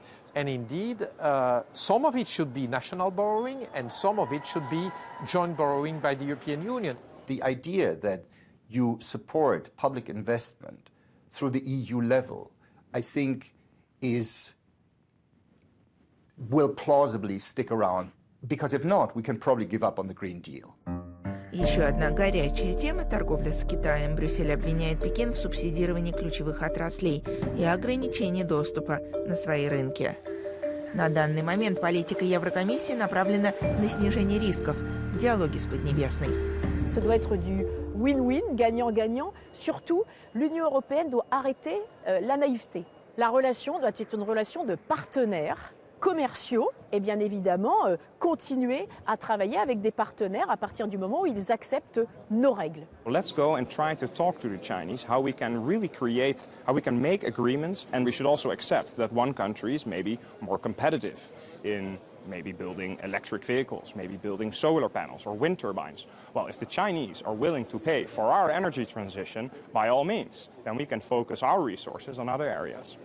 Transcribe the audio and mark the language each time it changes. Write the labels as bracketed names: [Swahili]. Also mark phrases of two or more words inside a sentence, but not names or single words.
[English] And indeed, some of it should be national borrowing and some of it should be joint borrowing by the European Union. The idea that you support public investment through the EU level, I think, will plausibly stick around. Because if not, we can probably give up on the Green Deal. [Russian] Еще одна горячая тема – торговля с Китаем. Брюссель обвиняет Пекин в субсидировании ключевых отраслей и ограничении доступа на свои рынки. На данный момент политика Еврокомиссии направлена на снижение рисков в диалоге с Поднебесной. [French] Ce doit être du win-win, gagnant-gagnant. Surtout, l'Union européenne doit arrêter la naïveté. La relation doit être une relation de partenaires commerciaux et bien évidemment continuer à travailler avec des partenaires à partir du moment où ils acceptent nos règles. [English] Let's go and try to talk to the Chinese how we can really create, how we can make agreements, and we should also accept that one country is maybe more competitive in maybe building electric vehicles, maybe building solar panels or wind turbines. Well, if the Chinese are willing to pay for our energy transition, by all means, then we can focus our resources on other areas.